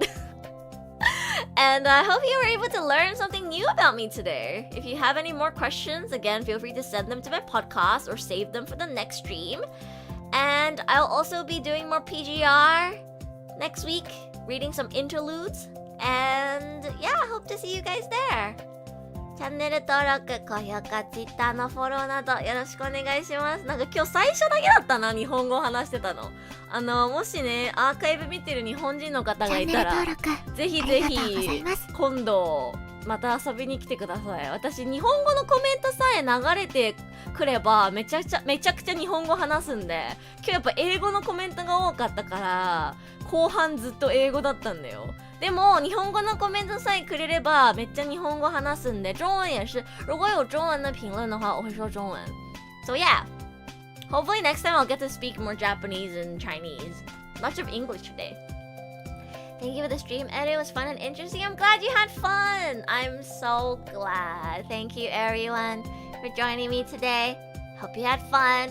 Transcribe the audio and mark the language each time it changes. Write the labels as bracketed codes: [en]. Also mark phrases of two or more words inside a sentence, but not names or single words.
[en] And I hope you were able to learn something new about me today. If you have any more questions, again, feel free to send them to my podcast or save them for the next stream. And I'll also be doing more PGR next week, reading some interludes. And yeah, I hope to see you guys there. [ja] チャンネル登録、高評価、Twitter のフォローなどよろしくお願いします。なんか今日最初だけだったな、日本語を話してたの。もしね、アーカイブ見てる日本人の方がいたら、ぜひぜひ今度また遊びに来てください。私、日本語のコメントさえ流れてくればめちゃくちゃ日本語話すんで、今日やっぱ英語のコメントが多かったから、後半ずっと英語だったんだよ。でも日本語のコメントさえくれればめっちゃ日本語話すんで、 [zh] 中文也是。如果有中文的评论的话，我会说中文。 [en] So yeah, hopefully next time I'll get to speak more Japanese and Chinese. Much of English today. Thank you for the stream, Ed. It was fun and interesting. I'm glad you had fun. I'm so glad. Thank you everyone for joining me today. Hope you had fun.